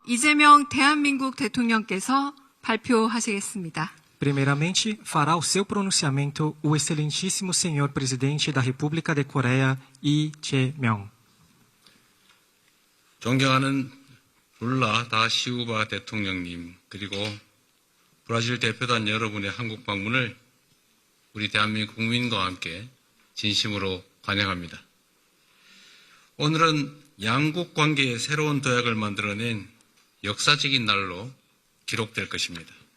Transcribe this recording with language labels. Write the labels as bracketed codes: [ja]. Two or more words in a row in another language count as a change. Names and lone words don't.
[ko] 이재명 대한민국 대통령께서 발표하시겠습니다. [pt] Primeiramente, fará o seu pronunciamento o excelentíssimo senhor presidente da República de Coreia, Lee Jae-myung. [ko] 존경하는 룰라 다 시우바 대통령님, 그리고 브라질 대표단 여러분의 한국 방문을 우리 대한민국 국민과 함께 진심으로 환영합니다. 오늘은 양국 관계의 새로운 도약을 만들어낸 역사적인 날로 기록될 것입니다.